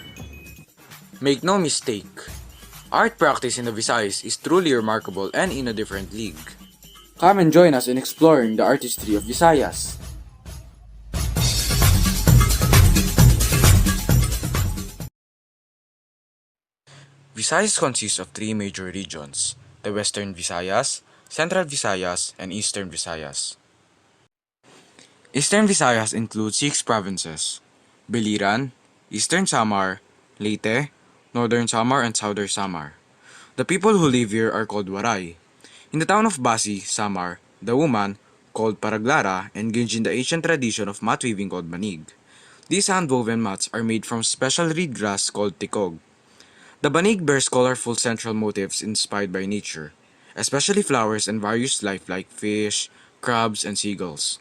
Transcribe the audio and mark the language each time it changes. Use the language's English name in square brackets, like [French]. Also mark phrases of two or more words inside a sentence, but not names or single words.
[English] Make no mistake, art practice in the Visayas is truly remarkable and in a different league. Come and join us in exploring the artistry of Visayas. Visayas consists of three major regions: the Western Visayas, Central Visayas, and Eastern Visayas. Eastern Visayas includes 6 provinces: Biliran, Eastern Samar, Leyte, Northern Samar, and Southern Samar. The people who live here are called Waray. In the town of Basi, Samar, the woman, called Paraglara, engaged in the ancient tradition of mat weaving called banig. These hand-woven mats are made from special reed grass called tikog. The banig bears colorful central motifs inspired by nature, especially flowers and various life like fish, crabs, and seagulls.